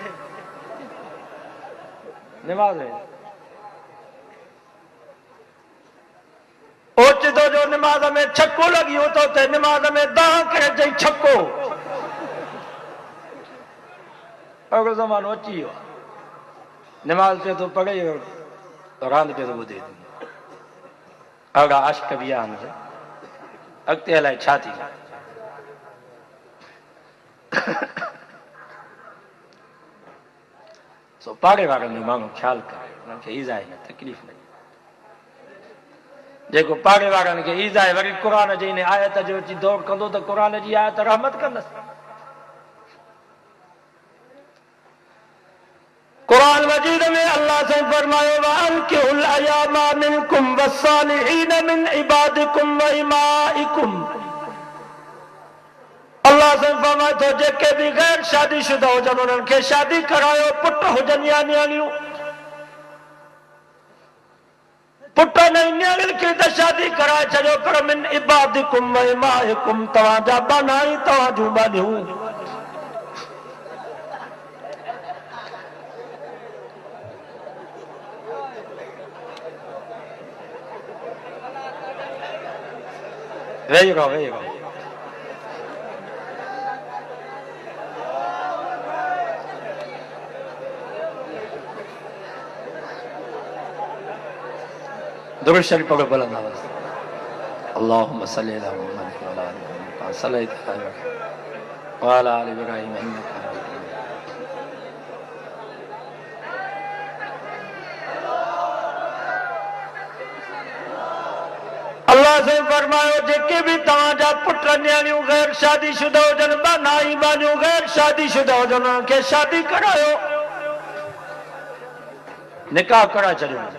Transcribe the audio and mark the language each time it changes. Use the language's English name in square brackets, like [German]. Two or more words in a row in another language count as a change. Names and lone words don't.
[Sindhi] निमाज़ में ओचितो जो निमाज़ में छको लॻी वियो त उते निमाज़ में दाह करे चई छको। अहिड़ो ज़मानो अची वियो आहे। निमाज़ पे तो पढ़े रांदि पे तो ॿुधे। अहिड़ा आशिक़ बि आहिनि। अॻिते अलाए छा थी। सो पाड़े वारनि जो माण्हू ख़्यालु करे, उन्हनि खे ईज़ा आहे न तकलीफ़ न। जेको पाड़े वारनि खे ईज़ा आहे वरी क़ुर जी इन आयत जो अची दौर कंदो त क़ुर जी आयत रहमत कंदसि। कुरान मजीद में अल्लाह से फरमायो [Arabic] وأنكحوا الأيامى منكم والصالحين من عبادكم وإمائكم. [Sindhi] अल्लाह से फरमायो तो जेके भी गैर शादीशुदा हुजनि उन्हनि खे शादी करायो, पुट हुजनि या न्याणियूं। पुट न न्याणियुनि खे त शादी कराए छॾियो, पर [Arabic] من عبادكم وإمائكم [Sindhi] तव्हांजा बानाई तव्हां जूं बानियूं। वेही रहो, वेही रहो। [Urdu] درود شریف پڑھو بلند آواز سے. [Arabic] اللهم صل على محمد وعلى آل محمد كما صليت على إبراهيم وعلى آل إبراهيم إنك حميد مجيد. [Sindhi] अल्लाह से फरमायो जेके भी तव्हांजा पुट न्याणियूं गैर शादीशुदा हुजनि, बानाई बानियूं गैर शादीशुदा हुजनि, उन्हनि खे शादी करायो, निकाह कराए छॾियो।